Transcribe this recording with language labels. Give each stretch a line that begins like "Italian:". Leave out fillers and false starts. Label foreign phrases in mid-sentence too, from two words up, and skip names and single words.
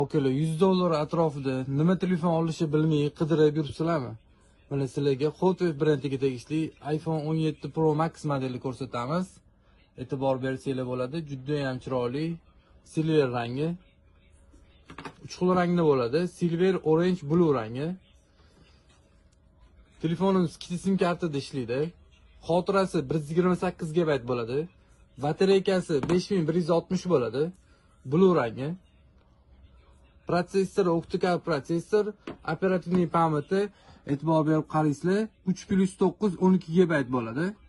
Uzbek: Okalar, $100 atrofida nima telefon olishni bilmay qidirib yuribsizlarmi? Mana sizlarga Hotwave brendiga tegishli iPhone 17 Pro Max modelini ko'rsatamiz. E'tibor bersanglar bo'ladi. Juda ham chiroyli silver rangi. Uch xil rangda bo'ladi.
English: Silver, orange, blue
Uzbek: rangi. Telefonimiz ikkita sim kartada ishlaydi. Xotirasi 128 GB bo'ladi. Batareykasi 5160 bo'ladi. Blue rangi. Protsessor optikal protsessor,
Russian: оперативный памяти
Uzbek: e'tibor berib qaraysizlar 3+9 12 GB bo'ladi.